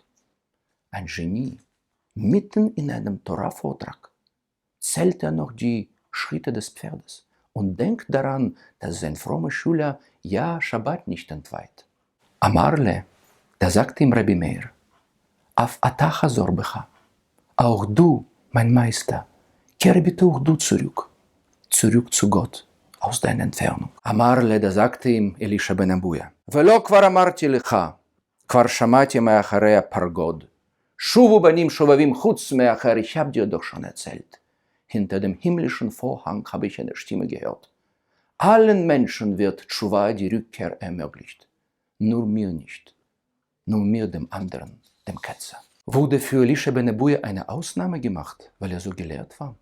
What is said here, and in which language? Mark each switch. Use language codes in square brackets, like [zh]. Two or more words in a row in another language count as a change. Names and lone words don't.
[de] Ein Genie, mitten in einem Torah-Vortrag, zählt er noch die Schritte des Pferdes und denkt daran, dass sein frommer Schüler ja Schabbat nicht entweiht. Amarle, da sagt ihm Rabbi Meir, [he] אף אתה חזור בך, [de] auch du, mein Meister, kehre bitte auch du zurück zu Gott, aus deiner Entfernung. [he] Amarle, [de] da sagte ihm Elisha ben Abuja, [he] ולא כבר אמרתי לך, כבר שמעתי מאחורי הפרגוד, שובו בנים שובבים חוץ מאחר, [de] ich habe dir doch schon erzählt. Hinter dem himmlischen Vorhang habe ich eine Stimme gehört. Allen Menschen wird Tschuwa, die Rückkehr, ermöglicht. Nur mir nicht. Nur mir, dem anderen, dem Ketzer. Wurde für Elisha ben Abuja eine Ausnahme gemacht, weil er so gelehrt war?